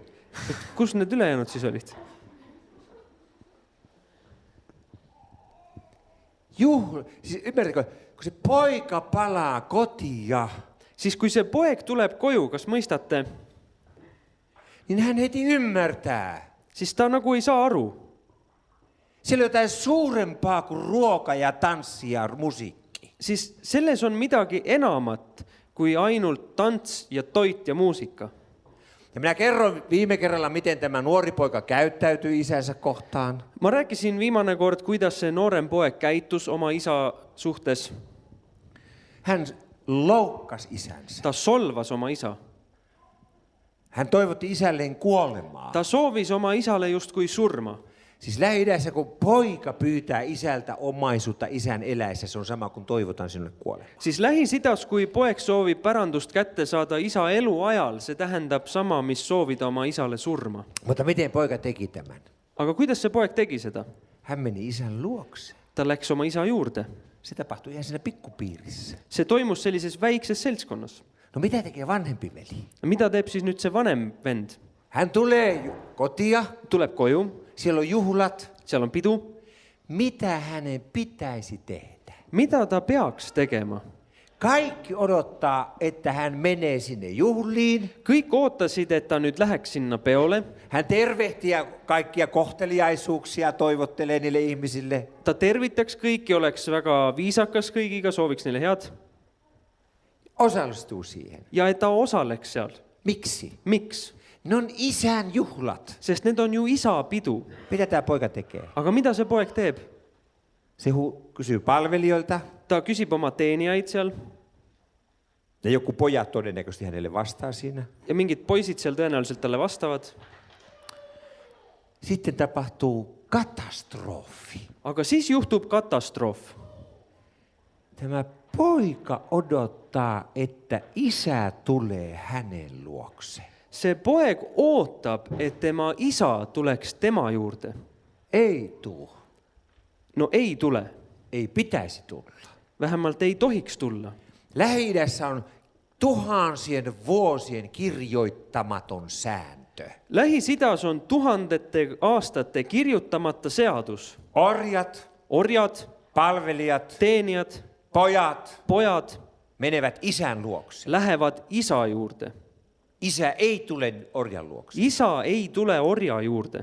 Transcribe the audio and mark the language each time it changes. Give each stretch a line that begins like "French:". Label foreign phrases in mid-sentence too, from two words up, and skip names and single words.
Estonian: Kus need ülejäänud siis olid?
Finnish: Siis ymmärrätkö, kun se poika palaa kotia,
Estonian: Siis kui see poeg tuleb koju, kas mõistate,
Finnish: niin hän heti ymmärtää.
Estonian: siis ta nagu ei saa aru.
Finnish: Siellä on jotain suurempaa kuin ruoka ja tanssi ja musiikki.
Estonian: Siis selles on midagi enamat kui ainult tants ja toit ja muusika.
Finnish: Ja minä kerron viime kerralla, miten tämä nuori poika käyttäytyi isänsä kohtaan.
Estonian: Ma rääkisin viimane kord, kuidas see noorem poeg käitus oma isa suhtes.
Finnish: Hän loukkasi isänsä.
Estonian: Ta solvas oma isa.
Finnish: Hän toivotti isälleen kuolemaa.
Estonian: Ta soovis oma isale justkui surma.
Finnish: Siis Lähi-idässä, kun poika pyytää isältä omaisuutta isän eläessä, se on sama kuin toivotan sinulle kuolemaa.
Estonian: Siis Lähis-Idas, kui poeg soovib pärandust kätte saada isa elu ajal, see tähendab sama, mis soovida oma isale surma.
Finnish: Mutta miten poika teki tämän?
Estonian: Aga kuidas see poeg tegi seda?
Finnish: Hän meni isän luokse.
Estonian: Ta läks oma isa juurde.
Finnish: Se tapahtui ihan siinä pikkupiirissä.
Estonian: See toimus sellises väikses seltskonnas.
Finnish: No mitä tekee vanhempi veli?
Estonian: Mida teeb siis nüüd see vanem vend?
Finnish: Hän tulee kotia,
Estonian: Tuleb koju,
Finnish: siellä on juhlat.
Estonian: seal on pidu.
Finnish: Mitä hänen pitäisi tehdä?
Estonian: Mida ta peaks tegema?
Finnish: Kaikki odottaa, että hän menee sinne juhliin.
Estonian: Kõik ootasid, et ta nüüd läheks sinna peole.
Finnish: Hän tervehtii ja kaikkia kohteliaisuuksia toivottelee niille ihmisille.
Estonian: Ta tervitaks kõiki, oleks väga viisakas kõigiga, sooviks neile head.
Finnish: Osallistuu siihen.
Estonian: Ja et ta osaleks seal.
Finnish: Miksi?
Estonian: Miks?
Finnish: Ne on isän juhlat.
Estonian: Sest need on ju isa pidu.
Finnish: Mitä tämä poika tekee?
Estonian: Aga mida see poeg teeb?
Finnish: Se kysyy palvelijoilta.
Estonian: Ta küsib oma teenijaid seal
Finnish: Ja joku pojat todennäköisesti hänelle vastaa siinä.
Estonian: ja mingid poisid seal tõenäoliselt talle vastavad.
Finnish: Sitten tapahtuu katastrofi.
Estonian: Aga siis juhtub katastroof.
Finnish: Tämä poika odottaa, että isä tulee hänen luokse.
Estonian: See poeg ootab, et tema isa tuleks tema juurde.
Finnish: Ei tuu.
Estonian: No ei tule.
Finnish: Ei pitäisi tulla.
Estonian: Vähemalt ei tohiks tulla.
Finnish: Lähi-idässä on tuhansien vuosien kirjoittamaton sääntö.
Estonian: Lähis-Idas on tuhandete aastate kirjutamata seadus.
Finnish: Orjad,
Estonian: Orjad,
Finnish: palvelijat,
Estonian: teenijad,
Finnish: pojat
Estonian: pojad
Finnish: menevät isän luokse.
Estonian: lähevad isa juurde.
Finnish: Isä ei tule orjan luokse.
Estonian: Isa ei tule orja juurde,